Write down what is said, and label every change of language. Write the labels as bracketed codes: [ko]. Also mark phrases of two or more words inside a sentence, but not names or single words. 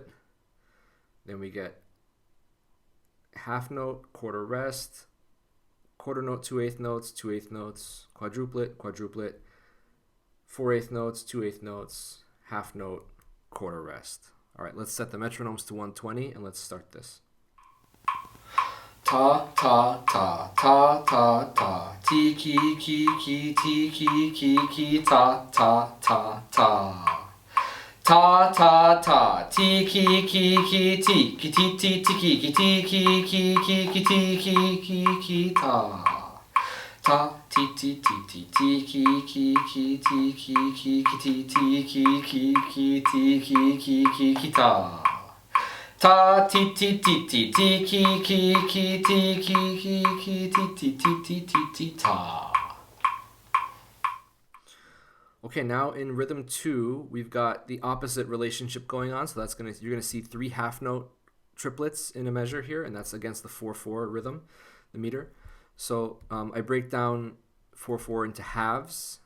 [en] Then we get half note, quarter rest, quarter note, 2 eighth notes, 2 eighth notes, quadruplet, quadruplet, 4 eighth notes, 2 eighth notes, half note, quarter rest. All right, let's set the metronomes to 120 and let's start this. Ta, ta, ta, ta, ta, ta, ti, ki, ki, ki, ti, ki, ki, ki, ta, ta, ta, ta. Ta, ta, ta, ti, ki, ki, ki, ti, ki, ti, ti, ti, ki, ki, ti, ki, ki, ki, ki, ti, ki, ki, ta. Ta, ti, ti, ti, ti, ti, ki, ki, ki, ti, ki, ki, ki, ti, ti, ki, ki, ki, ti, ki, ki, ki, ki, ta. Ta ti ti ti ti ti ki ki ki ti ki ki ki ti ti ti ti ti ti ta. Okay, now in rhythm 2, we've got the opposite relationship going on. So you're gonna see 3 half note triplets in a measure here, and that's against the 4/4 rhythm, the meter. So I break down 4/4 into halves.